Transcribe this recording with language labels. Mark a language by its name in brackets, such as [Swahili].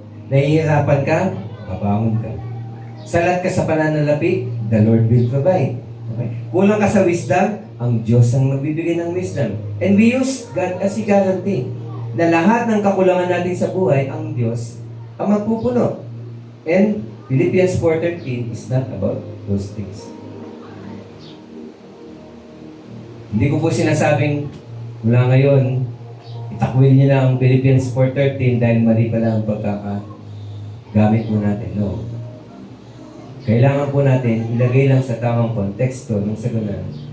[Filipino] Nahihirapan ka, babangon ka. Salat ka sa pananalapi, [English] the Lord will provide. [Filipino] Okay? Kulang ka sa wisdom, ang Diyos ang magbibigay ng wisdom. [English] And we use God as a guarantee [Filipino] na lahat ng kakulangan natin sa buhay, ang Diyos ang magpupuno. [English] And Philippians 4:13 is not about those things. [Filipino] Hindi ko po sinasabing mula ngayon, itakwil niyo na ang Philippians 4:13 dahil mali pala ang pagkakagamit po natin. No. Kailangan po natin ilagay lang sa tamang konteksto ng sagunan.